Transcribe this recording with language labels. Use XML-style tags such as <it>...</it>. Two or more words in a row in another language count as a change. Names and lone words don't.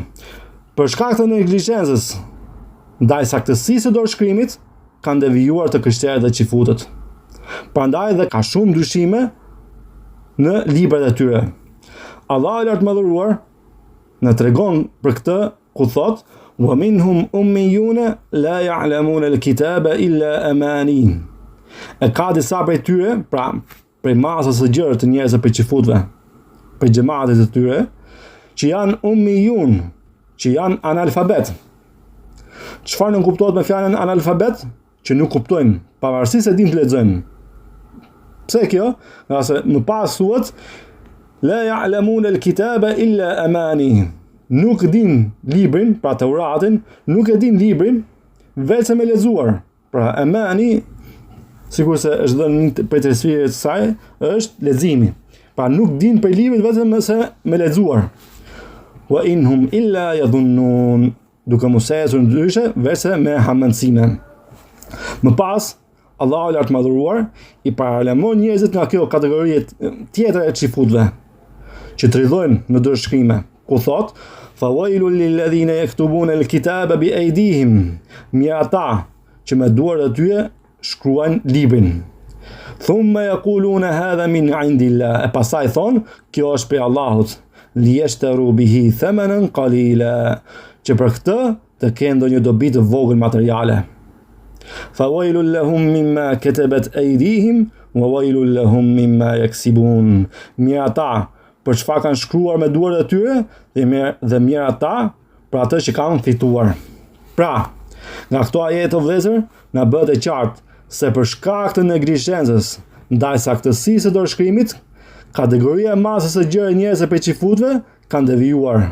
<sq>Për shkak të neglizhencës ndaj saktësisë së dorëshkrimit, kanë devijuar të krishterët dhe xifutët. Prandaj dhe ka shumë ndryshime në librat e tyre. Allahu i lartë madhëruar na tregon për këtë ku thot:</sq> <ar>"ومنهم أميون لا يعلمون الكتاب إلا أماني."</ar> <sq>E ka disa prej tyre, pra prej masës së gjerë të njerëzve për xifutëve, për xhamatet të tyre, që janë ummiyun, që janë analfabet. Çfarë nuk kuptohet me fjalën analfabet? Që nuk kuptojnë, pavarësisht se din të lexojnë. Pse kjo? Nga se më pas thuhet</sq> <ar>لا يعلمون الكتاب إلا أماني.</ar> <sq>Nuk din librin, pra Teuratin, nuk e din librin veçse me lexuar. Pra amani, sikurse është dhënë për tërësirë të saj, është leximi. Pra nuk din për librin vetëm me lexuar.</sq> <ar>وإن هم إلا يظنون.</ar> <sq>Duke mos ecur ndryshe veçse me hamendësime. Më pas, Allahu i lartë madhëruar i paralemon njerëzit nga kjo kategori tjetër e xifutëve, që tridhojnë në dorëshkrime, ku thot:</sq> <ar>"فويل للذين يكتبون الكتاب بأيديهم."</ar> <sq>Mirë ata që me duart e tyre shkruajnë librin.</sq> <ar>ثم يقولون هذا من عند الله.</ar> <sq>E pastaj thon, kjo është prej Allahut.</sq> <ar>ليشتروا به ثمنا قليلا.</ar> <sq>Që për këtë të kenë ndonjë dobi të vogël materiale.</sq> <ar>فويل لهم مما كتبت أيديهم وويل لهم مما يكسبون.</ar> <sq>Mirë ata për çfarë kanë shkruar me duart e tyre dhe mirë ata për atë që kanë fituar. Pra, nga këto ajete të vëllezër na bëhet e qartë se për shkak të neglizhencës ndaj saktësisë së dorëshkrimit, kategoria e masës së gjerë e njerëzve për xifutëve kanë devijuar.</sq>